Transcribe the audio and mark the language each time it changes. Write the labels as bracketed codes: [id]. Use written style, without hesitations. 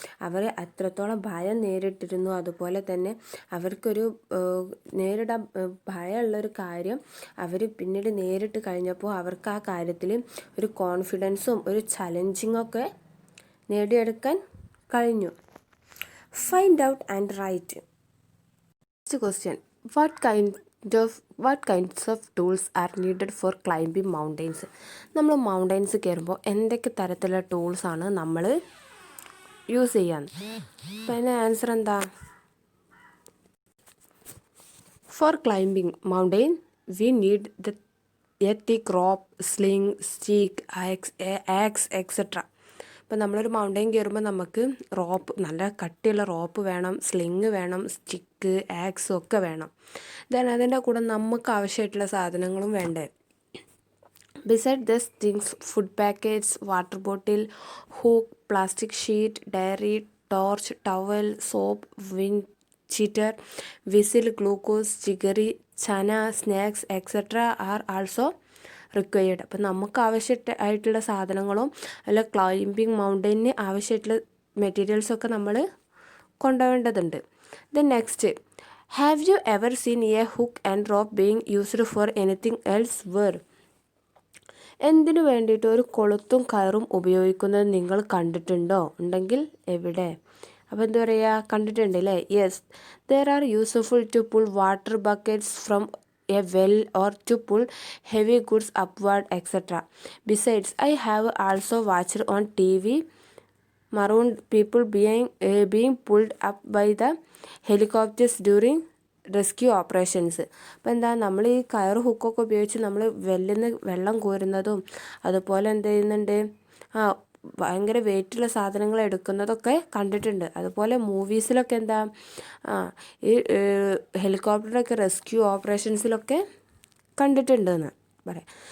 [ml] അവർ അത്രത്തോളം ഭയം നേരിട്ടിരുന്നു. അതുപോലെ തന്നെ അവർക്കൊരു നേരിടാൻ ഭയമുള്ളൊരു കാര്യം അവർ പിന്നീട് നേരിട്ട് കഴിഞ്ഞപ്പോൾ അവർക്ക് ആ കാര്യത്തിൽ ഒരു കോൺഫിഡൻസും ഒരു ചലഞ്ചിങ്ങൊക്കെ നേടിയെടുക്കാൻ കഴിഞ്ഞു. [en] Find out and write. Next question. What kinds of tools are needed for climbing mountains? [ml] നമ്മൾ മൗണ്ടൻസ് കയറുമ്പോൾ എന്തൊക്കെ തരത്തിലുള്ള ടൂൾസാണ് നമ്മൾ യൂസ് ചെയ്യാൻ? അപ്പം അതിൻ്റെ ആൻസർ എന്താ? [en] For climbing mountain, we need a thick rope, sling, stick, axe, etc. [ml] ഇപ്പം നമ്മളൊരു മൗണ്ടൻ കയറുമ്പോൾ നമുക്ക് റോപ്പ്, നല്ല കട്ടിയുള്ള റോപ്പ് വേണം, സ്ലിങ് വേണം, സ്റ്റിക്ക്, ആക്സും ഒക്കെ വേണം. [en] then [ml] അതിൻ്റെ കൂടെ നമുക്ക് ആവശ്യമായിട്ടുള്ള സാധനങ്ങളും വേണ്ടേ. [en] Beside this things, food packets, water bottle, hook, plastic sheet, diary, torch, towel, soap, wind cheater, whistle, glucose, ചിഗറി, chana, snacks etcetera are also required. [ml] അപ്പം നമുക്ക് ആവശ്യമായിട്ടുള്ള സാധനങ്ങളും അല്ല ക്ലൈംബിങ് മൗണ്ടനിന് ആവശ്യമായിട്ടുള്ള മെറ്റീരിയൽസൊക്കെ നമ്മൾ കൊണ്ടുപോകേണ്ടതുണ്ട്. [en] Then next, have you ever seen a hook and rope being used for anything else where? [ml] എന്തിനു വേണ്ടിയിട്ട് ഒരു കൊളുത്തും കയറും ഉപയോഗിക്കുന്നത് നിങ്ങൾ കണ്ടിട്ടുണ്ടോ? ഉണ്ടെങ്കിൽ എവിടെ? അപ്പോൾ എന്താ പറയുക, കണ്ടിട്ടുണ്ട് അല്ലേ? [en] Yes, there are useful to pull water buckets from a well or to pull heavy goods upward, etc. Besides, I have also watched on TV marooned people being pulled up by the helicopters during rescue operations. [ml] അപ്പോൾ എന്താ, നമ്മൾ ഈ കയർ ഹുക്കൊക്കെ ഉപയോഗിച്ച് നമ്മൾ വെല്ലുന്ന വെള്ളം കോരുന്നതും അതുപോലെ എന്ത് ചെയ്യുന്നുണ്ട്, ഭയങ്കര വെയിറ്റുള്ള സാധനങ്ങൾ എടുക്കുന്നതൊക്കെ കണ്ടിട്ടുണ്ട്. അതുപോലെ മൂവീസിലൊക്കെ എന്താ, ഈ ഹെലികോപ്റ്ററൊക്കെ റെസ്ക്യൂ ഓപ്പറേഷൻസിലൊക്കെ കണ്ടിട്ടുണ്ടെന്ന് പറയാം.